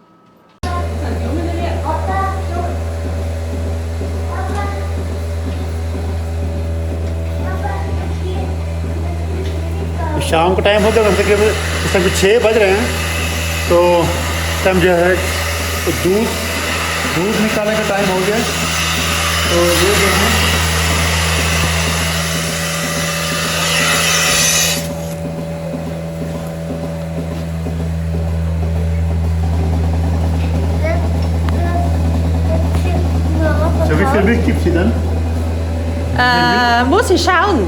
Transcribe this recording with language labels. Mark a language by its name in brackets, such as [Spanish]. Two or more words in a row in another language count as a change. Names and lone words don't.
[Hindi] शाम का टाइम हो गया, तकरीबन इस टाइम 6 बज रहे हैं, तो इस टाइम जो है दूध निकालने का टाइम हो गया। तो ये जो है [German] So wie viel Milch gibt sie dann? Muss ich schauen.